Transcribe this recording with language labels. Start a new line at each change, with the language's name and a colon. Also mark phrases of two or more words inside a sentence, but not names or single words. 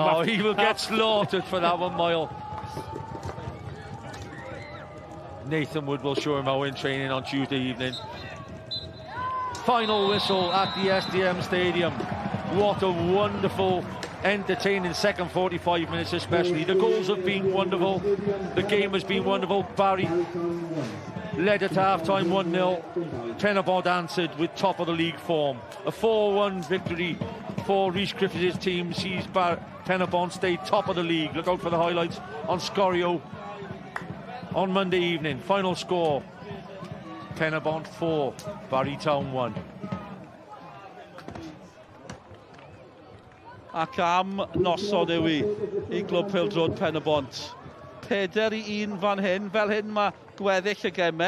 English: No, he will get slaughtered for that one, Miles. Nathan Wood will show him how in training on Tuesday evening. Final whistle at the SDM Stadium. What a wonderful, entertaining second 45 minutes especially. The goals have been wonderful. The game has been wonderful. Barry led at half-time 1-0. Pen-y-bont answered with top of the league form. A 4-1 victory for Rhys Griffiths' team sees Pen-y-bont stay top of the league. Look out for the highlights on Scorio on Monday evening. Final score, Pen-y-bont 4, Barrytown 1.
Welsh: Ac am nosod yw i glwb Pêl-drod Pen-y-bont. 4-1 fan hyn, fel hyn mae gweddill y gemau.